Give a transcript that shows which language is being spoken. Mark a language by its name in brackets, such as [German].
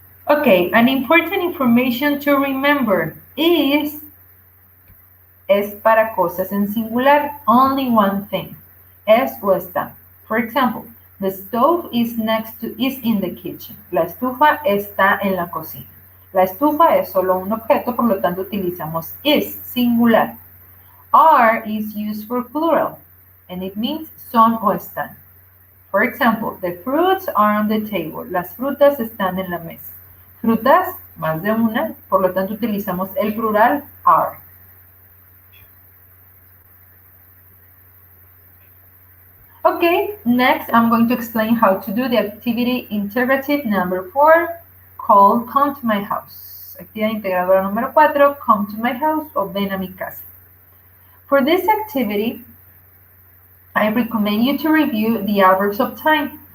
[English] Okay, an important information to remember is [Spanish] es para cosas en singular, [English] only one thing. Es o está. For example, the stove is in the kitchen. [Spanish] La estufa está en la cocina. La estufa es solo un objeto, por lo tanto utilizamos is, singular. [English] Are is used for plural, and it means son o están. For example, the fruits are on the table. [Spanish] Las frutas están en la mesa. Frutas, más de una, por lo tanto utilizamos el plural are. [English] Okay, next I'm going to explain how to do the activity integrative number 4 called Come to My House. [Spanish] Actividad integradora número 4, Come to My House o Ven a mi casa. [English] For this activity, I recommend you to review the adverbs of time.